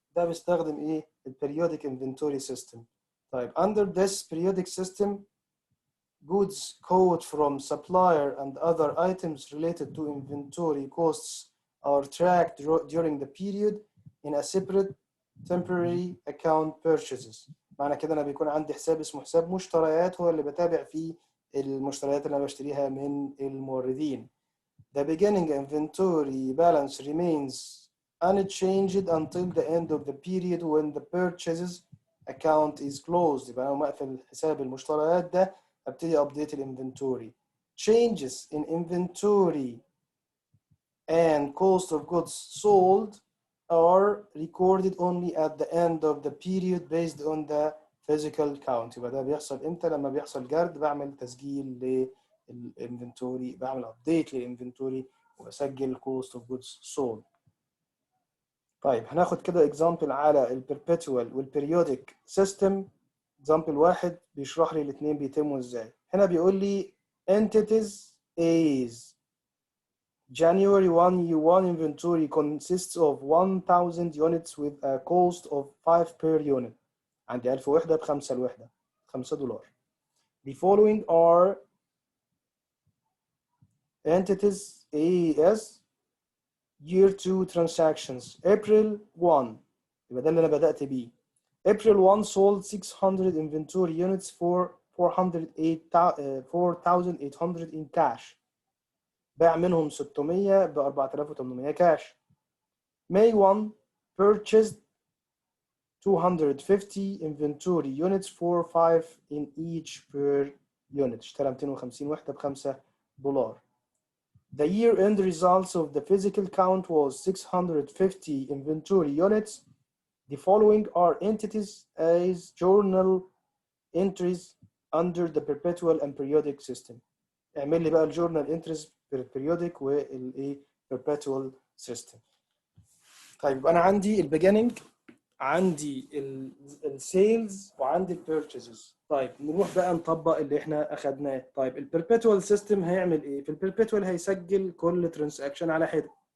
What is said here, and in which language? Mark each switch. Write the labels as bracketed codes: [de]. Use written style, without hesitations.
[ar] ده بيستخدم ايه؟ البريودك انفنتوري سيستم. [en] طيب under this periodic system goods caught from supplier and other items related to inventory costs are tracked during the period in a separate temporary account purchases. [ar] معنى كده انا بيكون عندي حساب اسمه حساب مشتريات، هو اللي بتابع فيه المشتريات اللي انا بشتريها من الموردين. [en] The beginning inventory balance remains unchanged until the end of the period when the purchases account is closed. [ar] يبقى انا مقفل حساب المشتريات ده ابتدي ابديت الانفنتوري. [en] Changes in inventory and cost of goods sold are recorded only at the end of the period based on the physical count. [ar] يبقى ده بيحصل امتى؟ لما بيحصل جرد بعمل تسجيل للانفنتوري، بعمل ابديت للانفنتوري وبسجل cost of goods sold. طيب هناخد كده example على البربيتوال والبريودك سيستم. example واحد بيشرح لي الاثنين بيتموا ازاي. هنا بيقول لي [en] entities A's January 1 year 1 inventory consists of 1000 units with a cost of 5 per unit. [ar] عندي 1000 وحدة ب5 الوحدة $5. [en] The following are entities AS year 2 transactions. [ar] April 1 يبقى ده اللي أنا بدأت بيه. [en] April 1 sold 600 inventory units for 4,800 in cash. [ar] باع منهم 600 ب 4800 كاش. [en] May 1 purchased 250 inventory units for 5 in each per unit. [ar] اشترى 250 وحدة ب$5. [en] The year-end results of the physical count was 650 inventory units. The following are entities as journal entries under the perpetual and periodic system. [ar] اعمل لي بقى الجورنال انتريز periodic والايه perpetual system. طيب يبقى انا عندي البيجيننج، عندي السيلز، وعندي البيرتشيزز. طيب نروح بقى نطبق اللي احنا اخدناه. طيب البربيتوال سيستم هيعمل ايه؟ في البربيتوال هيسجل كل ترانزاكشن على حده.